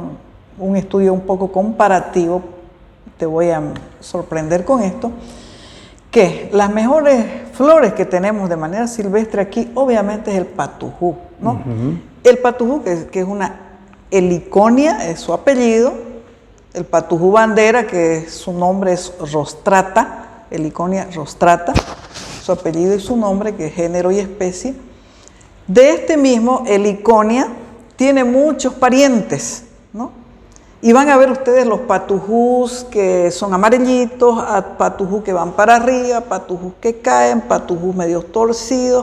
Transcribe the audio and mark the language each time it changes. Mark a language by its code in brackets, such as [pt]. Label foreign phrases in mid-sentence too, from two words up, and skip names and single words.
[es] Un estudio un poco comparativo. Te voy a sorprender con esto, que las mejores flores que tenemos de manera silvestre aquí, obviamente, es el patujú, ¿no? El patujú, que es una heliconia, es su apellido. El patujú bandera, que su nombre es rostrata, heliconia rostrata, su apellido y su nombre, que es género y especie. De este mismo heliconia tiene muchos parientes, ¿no? Y van a ver ustedes los patujús que son amarillitos, patujús que van para arriba, patujús que caen, patujús medio torcidos.